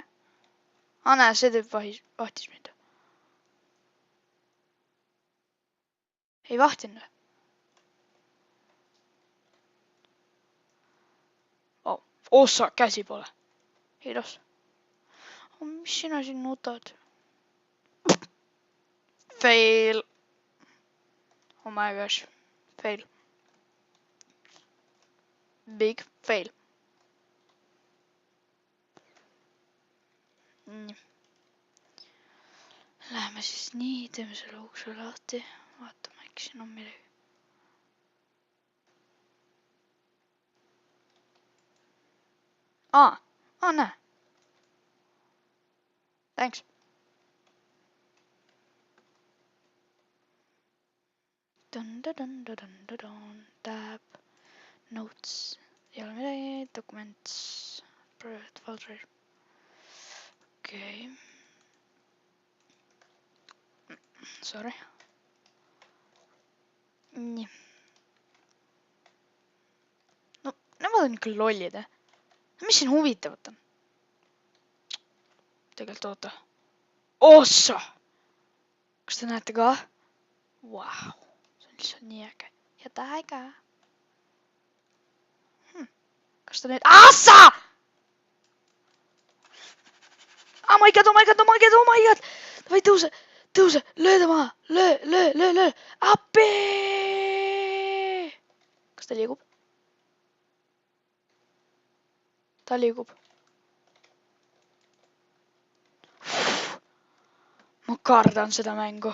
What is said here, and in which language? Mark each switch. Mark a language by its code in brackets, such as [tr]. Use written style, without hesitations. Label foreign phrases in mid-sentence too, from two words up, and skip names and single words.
[et] Näe, see tüüp vahtis mind. Ei vahtinud. Ossa, käsi pole. Ilus. Mis sina siin nutad? [en] Fail. Oh my gosh. Fail. Big fail. [et] Nii. Läheme siis nii, teeme selle ukse lahti. Vaatame, äkki siin on midagi. Näe. [en] Thanks. Tab. [et] Notes. Ei ole midagi. Documents. [en] Private folder. [et] Okei. Sorry. Nii. No, nemad on ikka lollid, Mis siin huvitavat on? Tegelikult oota. Ossa! Kas te näete ka? Vau. See on lihtsalt nii äge. Ja täiega. Kas ta nüüd... Assa! [en] oh my god, oh my god, oh my god, oh my god. [et] Davai, tõuse, löö ta maha, löö, appi. Kas ta liigub? Ta liigub. Ma kardan seda mängu.